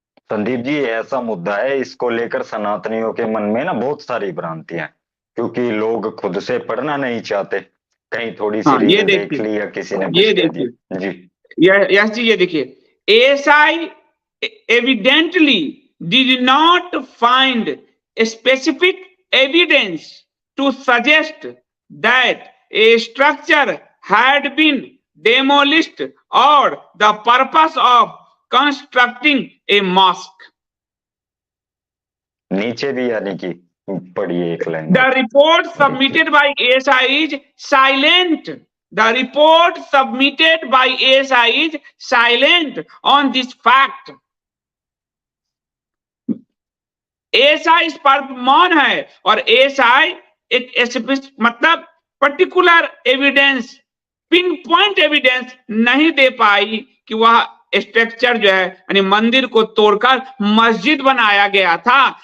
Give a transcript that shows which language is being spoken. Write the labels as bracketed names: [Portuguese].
[Hindi] संदीप जी, ऐसा मुद्दा है, इसको लेकर सनातनियों के मन में ना बहुत सारी भ्रांतियां, क्योंकि लोग खुद से पढ़ना नहीं चाहते, कहीं थोड़ी सी ये रील देख ली या किसी ने कुछ कह दिया। जी यह चीज ये देखिए, [English] ASI evidently did not find a specific evidence to suggest that a structure had been demolished or the purpose of constructing a mosque. [Hindi] नीचे भी यानी कि पढ़िए एक line. [English] The report submitted by ASI is silent. The report submitted by ASI is silent on this fact. [Hindi] ASI इस पर मौन है, और ASI एक मतलब [English] particular evidence, pinpoint evidence [Hindi] नहीं दे पाई कि वह स्ट्रक्चर जो है यानी मंदिर को तोड़कर मस्जिद बनाया गया था।